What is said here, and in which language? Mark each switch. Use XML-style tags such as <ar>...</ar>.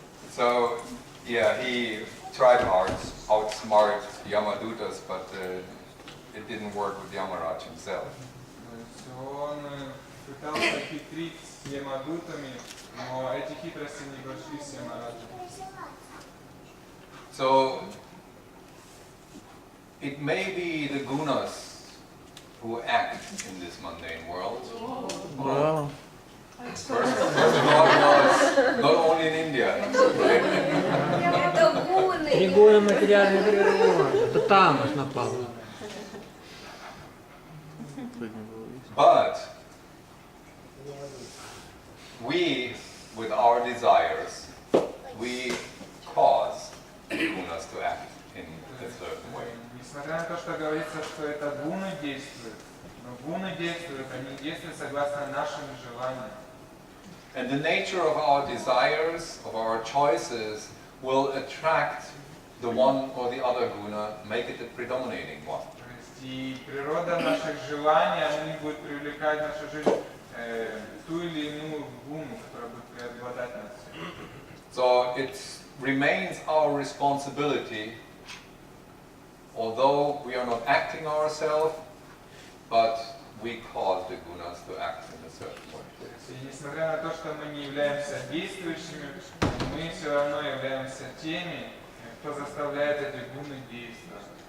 <en>So, yeah, he tried to outsmart Yamadutas, but it didn't work with Yamaraj himself.</en> <ru>Он пытался хитрить с Ямадутами, но эти хитрости не прошли с Ямараджем.</ru> <en>So, it may be the gunas who act in this mundane world.</en> <ru>Да.</ru> <en>First of all, not only in India.</en> <ru>Это гуны. Тригона материальная природа. Это тамос напал.</ru> <en>But we, with our desires, we cause the gunas to act in a certain way.</en> <ru>Несмотря на то, что говорится, что это гуны действуют, Но гуны действуют, они действуют согласно нашим желаниям.</ru> <en>And the nature of our desires, of our choices, will attract the one or the other guna, make it the predominating one.</en> <ru>То есть и природа наших желаний, они будут привлекать в нашу жизнь ту или иную гуну, которая будет преобладать над всем.</ru> <en>So it remains our responsibility, although we are not acting ourselves, but we cause the gunas to act in a certain way.</en> <ru>И несмотря на то, что мы не являемся действующими, мы все равно являемся теми, кто заставляет эти гуны действовать.</ru>